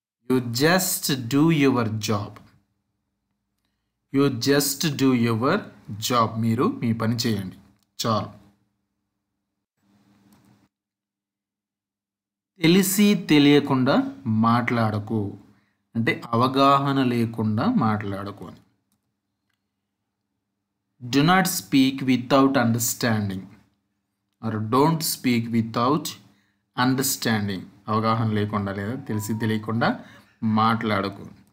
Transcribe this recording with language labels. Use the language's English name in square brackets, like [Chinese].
[English] You just do your job. You just do your job. [Telugu] మీరు మీ పని చేయండి చాలు. తెలిసి తెలియకుండా మాట్లాడకు అంటే అవగాహన లేకుండా మాట్లాడకు అని. [English] Do not speak without understanding or don't speak without understanding. [Telugu] అవగాహన లేకుండా లేదా తెలిసి తెలియకుండా మాట్లాడకు.